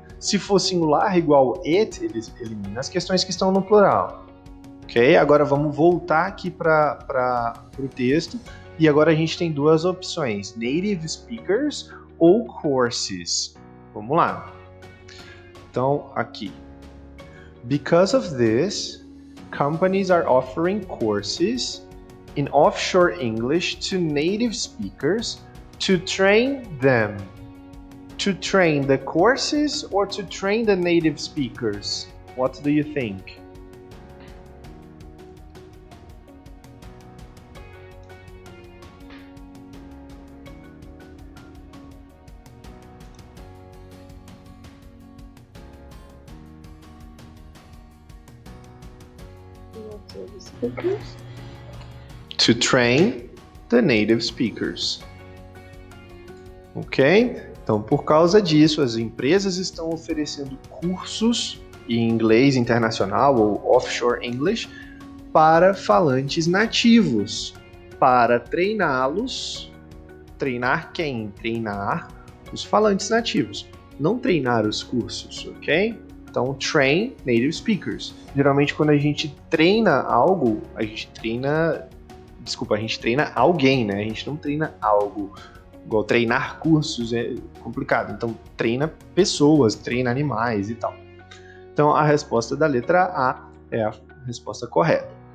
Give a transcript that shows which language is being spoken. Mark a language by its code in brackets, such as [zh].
[pt] Se for singular igual it, ele elimina as questões que estão no plural. Ok? Agora vamos voltar aqui para o texto. E agora a gente tem duas opções: [en] native speakers [pt] ou courses. Vamos lá. Então, aqui. [en] Because of this, companies are offering courses in offshore English to native speakers to train them. To train the courses or to train the native speakers? What do you think? Speakers? To train the native speakers. Ok? [pt] Então, por causa disso, as empresas estão oferecendo cursos em inglês internacional ou offshore English para falantes nativos, para treiná-los. Treinar quem? Treinar os falantes nativos, não treinar os cursos, ok? [en] Então, train native speakers. [pt] Geralmente, quando a gente treina algo, a gente treina alguém, né? A gente não treina algo. Igual treinar cursos é complicado. Então, treina pessoas, treina animais e tal. Então, a resposta da letra A é a resposta correta.